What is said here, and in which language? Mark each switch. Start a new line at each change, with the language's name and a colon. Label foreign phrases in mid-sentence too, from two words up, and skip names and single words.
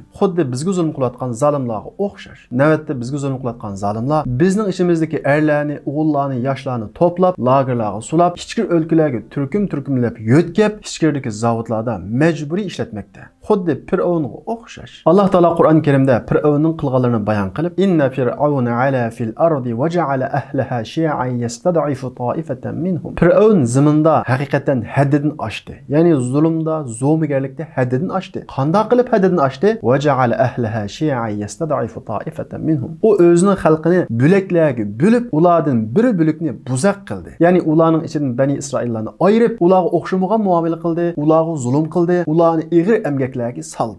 Uzbek: Xuddi bizga zulm qilayotgan zolimlarga o'xshash. Navbatda bizga zulm qilayotgan zolimlar bizning ishimizdagi erlarni, o'g'illarni, yoshlarni to'plab, lagerlarga sulab, ichki o'lkalarga turkum-turkumlab yo'tkab, ichkiridagi zavodlarda majburiy ishlatmoqda. Xuddi Fir'avnga o'xshash. Alloh taolo Qur'on Karimda Fir'avnning qilganlarini bayon qilib,
Arabic: "إن فرعون علا في الأرض وجعل أهلها شيعا يستضعف طائفة منهم."
Uzbek: Fir'avn zaminda haqiqatan haddidan oshdi. Ya'ni zulmda, zo'migarlikda haddidan oshdi. Qanday qilib haddidan oshdi?
Arabic: "وجعل أهلها شيعا يستضعف طائفة منهم."
Uzbek: U o'zining xalqini bo'laklarga bo'lib, ulardan bir bo'lakni buzaq qildi. Ya'ni ularning ichidan Bani Isroillarni ayirib, ularga o'xshamagan muomala qildi, ularga zulm qildi, ularni ig'ir emgaklarga soldi.